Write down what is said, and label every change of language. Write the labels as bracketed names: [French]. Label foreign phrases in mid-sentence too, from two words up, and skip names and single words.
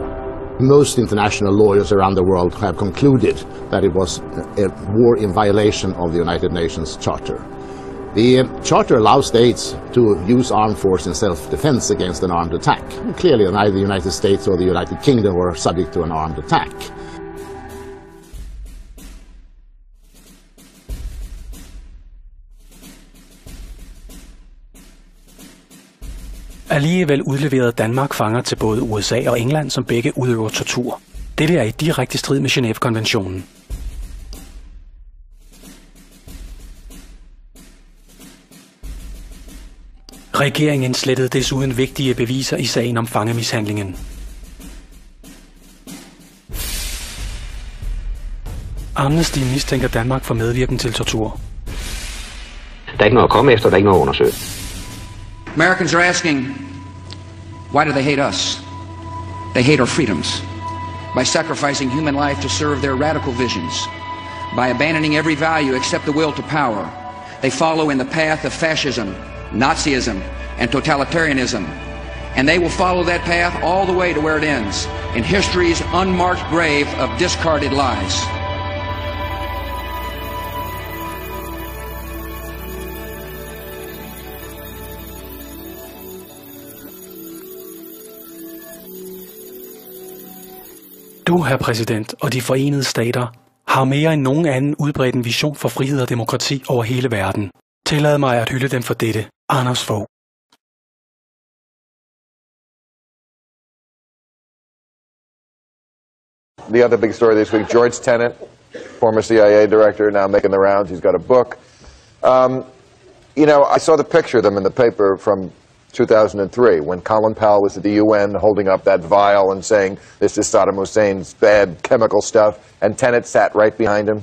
[English] Most international lawyers around the world have concluded that it was a war in violation of the United Nations Charter. The Charter allows states to use armed force in self-defense against an armed attack. Clearly, neither the United States or the United Kingdom were subject to an armed attack. [Danish] Alligevel udleverede Danmark fanger til både USA og England, som begge udøver tortur. Dette er i direkte strid med Genève-konventionen. Regeringen slettede desuden vigtige beviser i sagen om fangemishandlingen. Amnesty mistænker Danmark for medvirken til tortur. Der er ikke noget at komme efter, der er ikke noget at undersøge. [English] Americans are asking, why do they hate us? They hate our freedoms. By sacrificing human life to serve their radical visions. By abandoning every value except the will to power. They follow in the path of fascism, Nazism, and totalitarianism. And they will follow that path all the way to where it ends, in history's unmarked grave of discarded lies. [Danish] Du, herr præsident, og de forenede stater har mere end nogen anden udbredt en vision for frihed og demokrati over hele verden. Tillad mig at hylde dem for dette. Anders Fogh. [English] The other big story this week, George Tenet, former CIA director, now making the rounds. He's got a book. You know, I saw the picture of them in the paper from 2003 when Colin Powell was at the UN holding up that vial and saying, this is Saddam Hussein's bad chemical stuff, and Tenet sat right behind him.